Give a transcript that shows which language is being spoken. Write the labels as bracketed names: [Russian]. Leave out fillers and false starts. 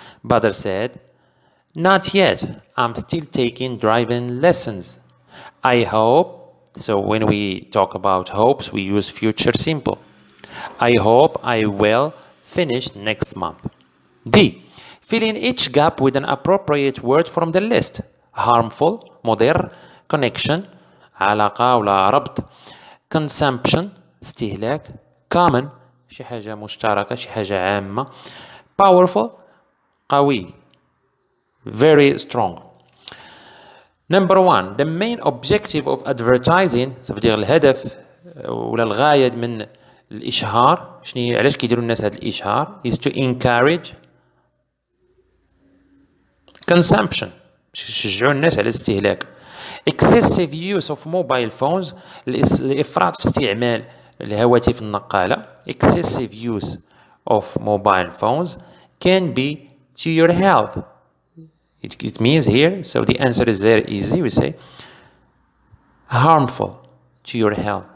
[English] Badr said, not yet. I'm still taking driving lessons. I hope, so when we talk about hopes, we use future simple. I hope I will finish next month. D. Fill in each gap with an appropriate word from the list. Harmful, [Arabic] مضر, [English] connection, [Arabic] علاقة ولا ربط, [English] consumption, [Arabic] استهلاك, [English] common, [Arabic] شي حاجة مشتركة, شي حاجة عامة, [English] powerful, [Arabic] قوي, [English] very strong. Number one, the main objective of advertising, [French] ça veut dire [Arabic] الهدف ولا الغاية من الإشهار، شنو علاش كيديروا الناس هذا الإشهار؟ [English] is to encourage consumption، [Arabic] يشجعوا الناس على الاستهلاك. [English] excessive use of mobile phones، [Arabic] الإفراط في استعمال الهواتف النقالة. [English] excessive use of mobile phones can be to your health. It means here, so the answer is very easy. We say harmful to your health.